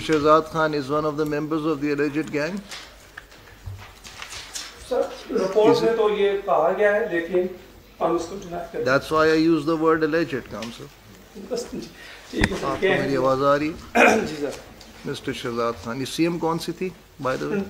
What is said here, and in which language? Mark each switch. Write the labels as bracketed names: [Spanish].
[English] Shehzad Khan is one of the members of the alleged gang. [Hindi] Sir report में तो ये कहा गया है लेकिन हम इसको डिनाई करते [English] That's why I use the word alleged, counsel. [Hindi] हैं. बस ठीक है सर. आपको मेरी आवाज आ रही है? जी सर. [English] Mr. Shehzad Khan. [Hindi] ये CM कौन सी थी, [English] by the way?